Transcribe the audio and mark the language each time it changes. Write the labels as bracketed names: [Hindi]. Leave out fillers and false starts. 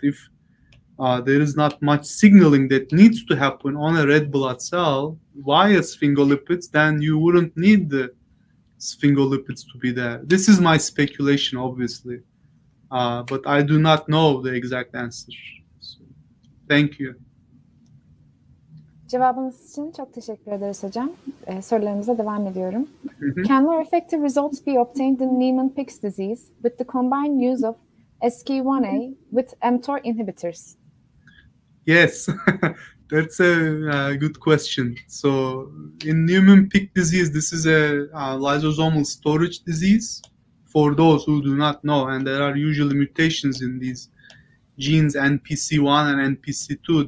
[English] If there is not much signaling that needs to happen on a red blood cell via sphingolipids, then you wouldn't need the sphingolipids to be there. This is my speculation, obviously, but I do not know the exact answer. So, thank you. [Turkish] Cevabınız için çok teşekkür ederiz hocam. Sorularımıza devam ediyorum. [English] Can more effective results be obtained in Niemann-Pick's disease with the combined use of SK1A with mTOR inhibitors? Yes, that's a good question. So in Niemann-Pick disease, this is a lysosomal storage disease for those who do not know, and there are usually mutations in these genes NPC1 and NPC2.